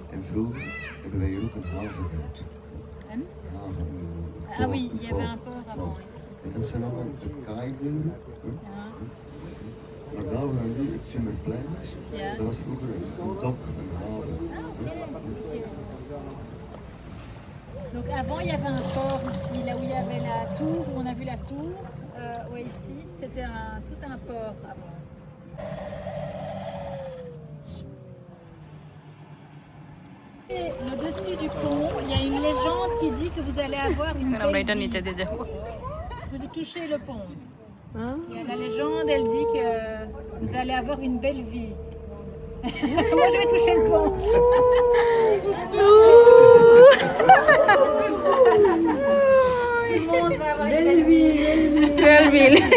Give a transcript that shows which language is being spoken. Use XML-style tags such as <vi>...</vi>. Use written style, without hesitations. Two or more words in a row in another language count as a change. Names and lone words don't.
<nl>vroeger hebben wij hier ook een haven gehad. Een? Haven.</nl> <fr>Ah oui, il y avait un port avant ici.</fr> <nl>En dat zijn allemaal de kaaimuren. Ja. Maar daar waar nu het Zimmerplein is, Ja. dat was vroeger een dok, een haven.</nl> <fr>Donc avant, il y avait un port ici, là où il y avait la tour, où on a vu la tour. Ouais, ici, c'était tout un port avant. Et le dessus du pont, il y a une légende qui dit que vous allez avoir une</fr> <bn>আমরা</bn> <fr>belle</fr> <bn>এটা</bn> <fr>vie.</fr> <bn>নিচে দিয়ে যাবো</bn> <fr>Vous touchez le pont. Il y a la légende, elle dit que vous allez avoir une belle vie. Moi, je vais toucher le pont. Tout le monde va avoir une belle vie. Belville</fr>